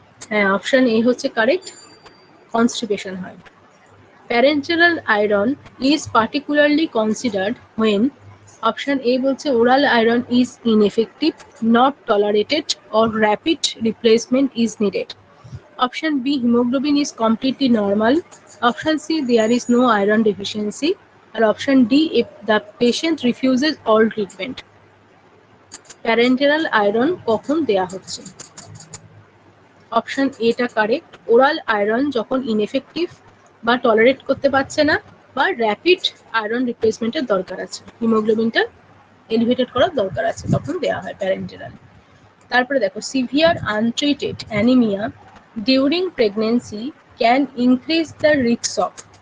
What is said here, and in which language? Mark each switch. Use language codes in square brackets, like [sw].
[bn] হ্যাঁ, option A হচ্ছে correct, constipation হয়। [en] parenteral iron is particularly considered when [bn] option A বলছে [en] Oral iron is ineffective, not tolerated or rapid replacement is needed. Option B hemoglobin is completely normal, option C there is no iron deficiency, and option D if the patient refuses all treatment। [bn] Parenteral iron কখন দেয়া হচ্ছে? Option এটা correct, oral iron যখন ineffective বা tolerate করতে পারছে না বা র্যাপিড আয়রন রিপ্লেসমেন্টের দরকার আছে, হিমোগ্লোবিনটা এলিভেটেড করার দরকার আছে, তখন দেওয়া হয় প্যারেন্টেরাল। তারপরে দেখো, [en] Severe untreated anaemia during pregnancy can increase the risk of.